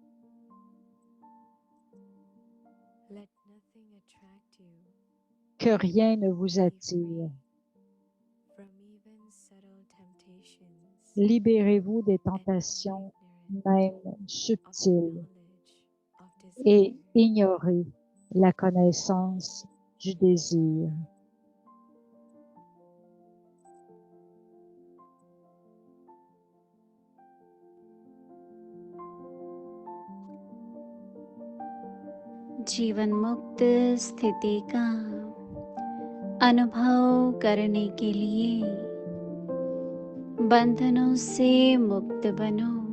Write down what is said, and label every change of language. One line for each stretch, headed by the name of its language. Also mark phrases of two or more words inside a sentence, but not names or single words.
French: Que rien ne vous attire. Libérez-vous des tentations même subtiles et ignorez la connaissance du désir.
Hindi: जीवन मुक्त स्थिति का अनुभव करने के लिए बंधनों से मुक्त बनो।